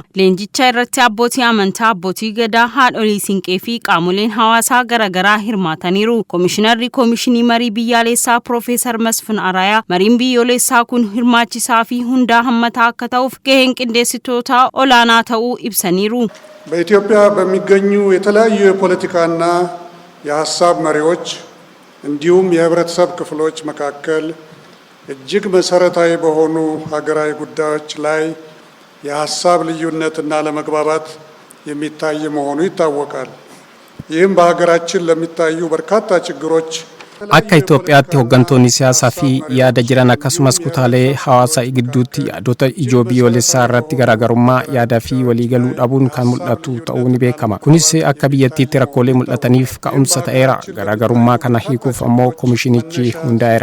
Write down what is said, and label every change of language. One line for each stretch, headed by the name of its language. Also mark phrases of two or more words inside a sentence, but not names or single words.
Oromo: Leenjicha irratti abbootii amantaa, abbootii gadaa, haadholii siinqee fi qaamoleen hawaasaa garaagaraa hirmaataniiru. Komishinarri Komishinii Marii Biyyaalessaa Profeesar Masfin Araayaa mariin biyyoolessaa kun hirmaachisaa fi hundaa hammataa akka ta'uuf gaheen qindeessitoota olaanaa ta'uu ibsaniiru.
Amharic: በኢትዮጵያ በሚገኙ የተለያዩ የፖለቲካና የሐሳብ መሪዎች እንዲሁም የህብረተሰብ ክፍሎች መካከል እጅግ መሰረታዊ በሆኑ ሀገራዊ ጉዳዮች ላይ የሐሳብ ልዩነትና ለመግባባት የሚታይ መሆኑ ይታወቃል። ይህም በሀገራችን ለሚታዩ በርካታ ችግሮች
Oromo: akka Itoophiyaatti hooggantoonni siyaasaa fi yaada jiran akkasumas kutaalee hawaasaa gidduutti yaadota ijoo biyyoolessaa irratti garaagarummaa yaadaa fi waliigaluu dhabuun kan mul'atu ta'uu ni beekama. Kunis akka biyyattiitti rakkoolee mul'ataniif ka'umsa ta'eera. Garaagarummaa kana hiikuuf ammoo komishinichi hundaa'eera.